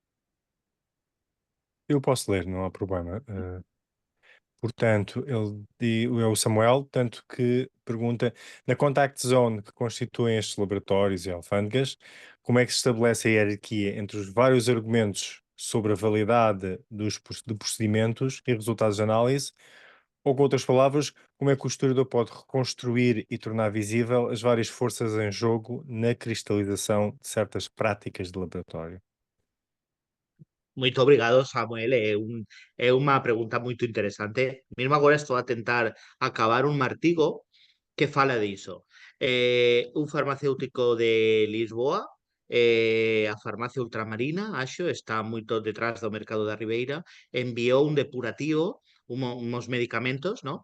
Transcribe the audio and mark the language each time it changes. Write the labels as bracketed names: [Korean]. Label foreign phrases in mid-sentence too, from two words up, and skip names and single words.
[Portuguese] Eu posso ler, não há problema. Portanto, é o Samuel, tanto que pergunta, na [English] contact zone [Portuguese] que constituem estes laboratórios e alfândegas, como é que se estabelece a hierarquia entre os vários argumentos sobre a validade de procedimentos e resultados de análise, ou com outras palavras, como é que o historiador pode reconstruir e tornar visível as várias forças em jogo na cristalização de certas práticas de laboratório? Muito obrigado, Samuel. [Galician] É uma pregunta muito interesante. Mesmo agora estou a tentar acabar un artigo que fala diso. Un farmacéutico de Lisboa, a farmacia Ultramarina, acho, está moito detrás do mercado da Ribeira, enviou un depurativo, uns medicamentos, no?